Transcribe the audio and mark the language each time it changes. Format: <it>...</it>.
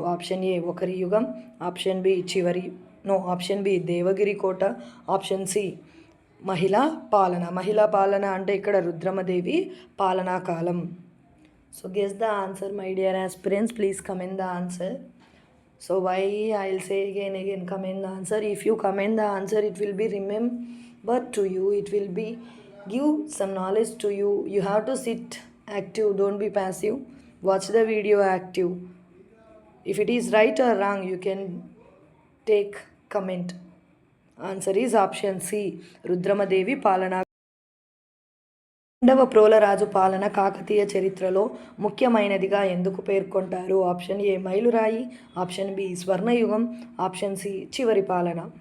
<te>Option ఏ ఒకరి యుగం, option B option B Devagiri కోట, option C మహిళా పాలన అంటే ఇక్కడ రుద్రమదేవి పాలనా కాలం.</te> <en>So guess the answer my dear aspirants, please comment the answer. So why I'll say again comment the answer. If you comment the answer, it will be remembered to you, it will be give some knowledge to you. You have to sit active, don't be passive, watch the video active. If it is right or wrong, you can take comment. Answer is option C,</en> <te>Rudramadevi పాలన. రెండవ ప్రోలరాజు పాలన కాకతీయ చరిత్రలో ముఖ్యమైనదిగా ఎందుకు పేర్కొంటారు? Option ఏ మైలురాయి, option B స్వర్ణయుగం, option C చివరి పాలన.</te>